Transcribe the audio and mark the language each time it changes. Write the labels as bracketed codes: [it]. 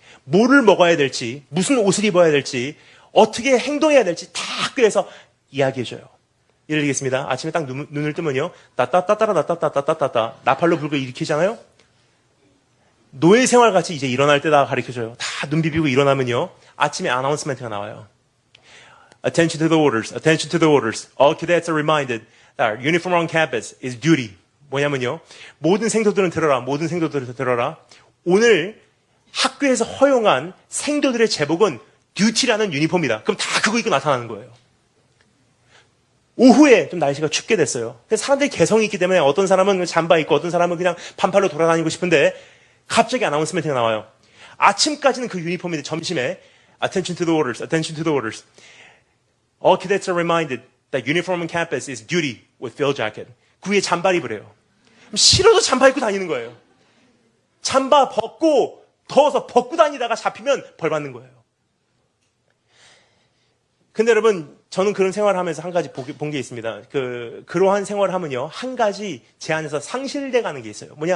[ko] 뭐를 먹어야 될지, 무슨 옷을 입어야 될지, 어떻게 행동해야 될지 다 학교에서 이야기해줘요. 예를 들겠습니다. 아침에 딱 눈을 뜨면요, 따따따따라 나팔로 불고 일으키잖아요. 노예 생활 같이 이제 일어날 때다 가르쳐줘요. 다 눈 비비고 일어나면요, 아침에 아나운스멘트가 나와요. [en] Attention to the orders. Attention to the orders. All cadets are reminded that uniform on campus is duty. [ko] 뭐냐면요, 모든 생도들은 들어라. 모든 생도들은 들어라. 오늘 학교에서 허용한 생도들의 제복은 듀티라는 유니폼이다. 그럼 다 그거 입고 나타나는 거예요. 오후에 좀 날씨가 춥게 됐어요. 사람들이 개성이 있기 때문에 어떤 사람은 잠바 입고 어떤 사람은 그냥 반팔로 돌아다니고 싶은데 갑자기 아나운스멘트가 나와요. 아침까지는 그 유니폼인데 점심에 [en] Attention to the orders. Attention to the orders. All cadets are reminded that uniform on campus is duty with field jacket. [ko] 그 위에 잠바 입으래요. 싫어도 잠바 입고 다니는 거예요. 잠바 벗고 더워서 벗고 다니다가 잡히면 벌 받는 거예요. 근데 여러분, 저는 그런 생활을 하면서 한 가지 본 게 있습니다. 그러한 생활을 하면요, 한 가지 제 안에서 상실돼 가는 게 있어요.